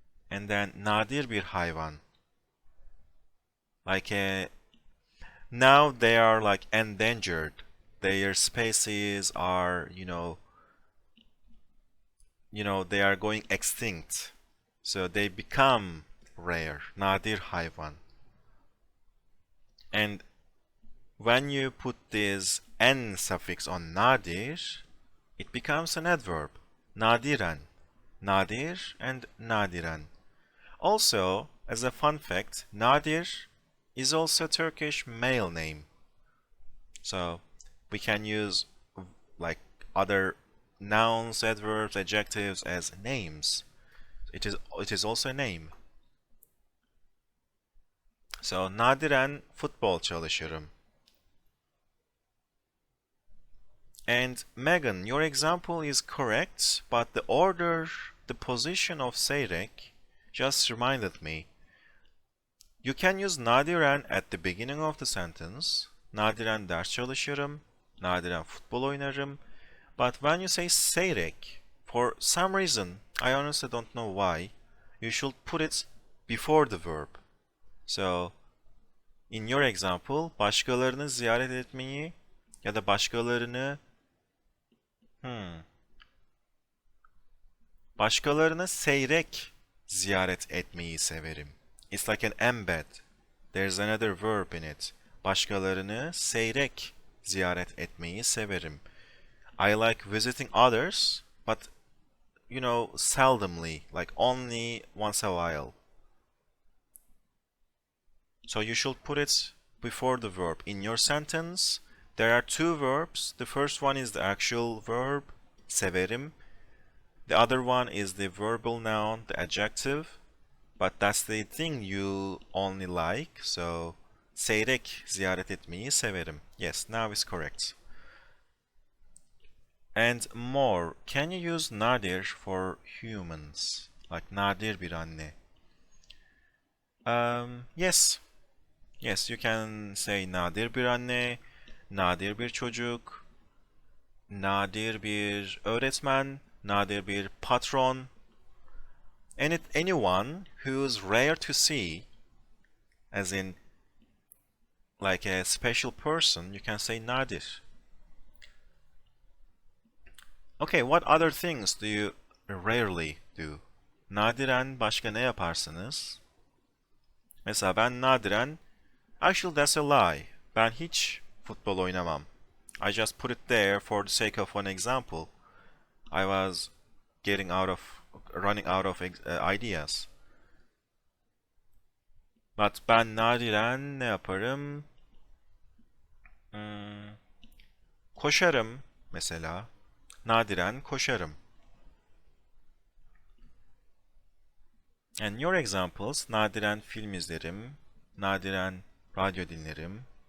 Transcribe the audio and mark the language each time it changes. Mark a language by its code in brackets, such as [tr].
[en] And then [tr] nadir bir hayvan. [en] Like a, now they are like endangered. Their species are, they are going extinct. So they become rare. [tr] Nadir hayvan. [en] And when you put this n suffix on nadir, it becomes an adverb. Nadiren. Nadir and nadiren. Also, as a fun fact, Nadir is also a Turkish male name. So we can use like other nouns, adverbs, adjectives as names. It is also a name. [tr] So nadiren futbol çalışırım. [en] And Megan, your example is correct, but the order, the position of seyrek just reminded me. You can use nadiren at the beginning of the sentence. [tr] Nadiren ders çalışırım. Nadiren futbol oynarım. [en] But when you say seyrek, for some reason, I honestly don't know why, you should put it before the verb. So, in your example, [tr] başkalarını ziyaret etmeyi ya da başkalarını başkalarını seyrek ziyaret etmeyi severim. [en] It's like an embed. There's another verb in it. [tr] Başkalarını seyrek ziyaret etmeyi severim. [en] I like visiting others, but seldomly, like only once a while. So you should put it before the verb. In your sentence, there are two verbs. The first one is the actual verb, severim. The other one is the verbal noun, the adjective. But that's the thing you only like. [tr] So seyrek ziyaret etmeyi severim. [en] Yes, now is correct. And more. Can you use nadir for humans? [tr] Like nadir bir anne. [en] Yes. Yes, you can say [tr] nadir bir anne, nadir bir çocuk, nadir bir öğretmen, nadir bir patron. [en] Anyone who's rare to see, as in like a special person, you can say nadir. Okay, what other things do you rarely do? [tr] Nadiren başka ne yaparsınız? Mesela ben nadiren, [en] actually that's a lie. [tr] Ben hiç futbol oynamam. [en] I just put it there for the sake of one example. I was running out of ideas. [tr] But ben nadiren ne yaparım? Koşarım mesela. Nadiren koşarım. [en] And your examples, [tr] nadiren film izlerim, nadiren radyo dinlerim.